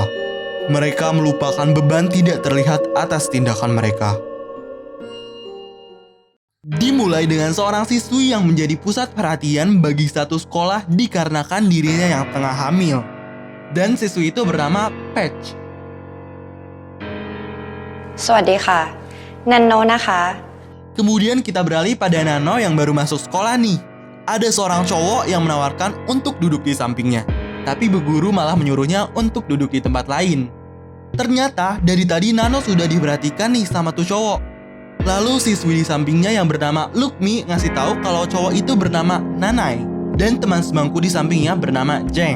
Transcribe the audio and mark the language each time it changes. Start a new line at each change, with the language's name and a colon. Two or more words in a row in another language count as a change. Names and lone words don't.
Indonesian: Mereka melupakan beban tidak terlihat atas tindakan mereka. Dimulai dengan seorang siswi yang menjadi pusat perhatian bagi satu sekolah dikarenakan dirinya yang tengah hamil. Dan siswi itu bernama Patch.
Thai: สวัสดีค่ะ นันโนนะคะ
Indonesian: Kemudian kita beralih pada Nano yang baru masuk sekolah nih. Ada seorang cowok yang menawarkan untuk duduk di sampingnya. Tapi bu guru malah menyuruhnya untuk duduk di tempat lain. Ternyata dari tadi Nano sudah diperhatikan nih sama tuh cowok. Lalu siswi di sampingnya yang bernama Lukmi ngasih tahu kalau cowok itu bernama Nanai dan teman sebangku di sampingnya bernama Jeng.